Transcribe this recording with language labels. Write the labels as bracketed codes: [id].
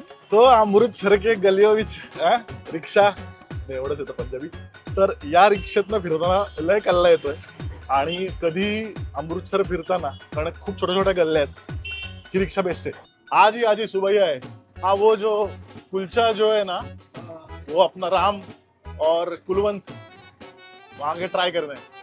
[pa] तो अमृतसर के गलियों विच रिक्षा [mr] एवढंच येतं [pa] पंजाबी. [mr] तर या रिक्षेतनं फिरताना लय कल्ला येतोय. आणि कधी अमृतसर फिरताना, कारण खूप छोट्या छोट्या गल्ल्या आहेत, ही रिक्षा बेस्ट आहे. [hi] आज ही सुबह है. हाँ, वो जो कुलचा जो है ना, वो अपना राम और कुलवंत आगे ट्राई करना है.